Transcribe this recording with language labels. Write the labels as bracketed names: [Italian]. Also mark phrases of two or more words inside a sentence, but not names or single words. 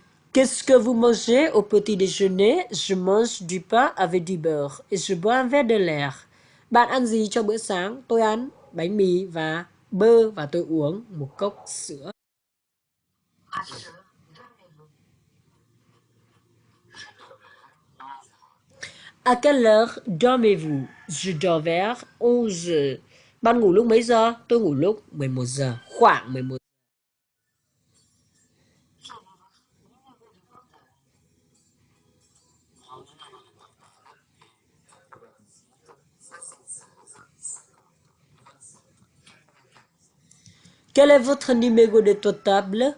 [French] Qu'est-ce que vous mangez au petit déjeuner? Je mange du pain avec du beurre et je bois un verre de l'air. [Vietnamese] Bạn ăn gì cho bữa sáng? Tôi ăn bánh mì và bơ và tôi uống một cốc sữa. [French] À quelle heure dormez-vous? À quelle heure dormez-vous? Je dors vers 11 heures. [Vietnamese] Bạn ngủ lúc mấy giờ? Tôi ngủ lúc 11 giờ, khoảng 11 giờ. [French] Quel est votre numéro de portable?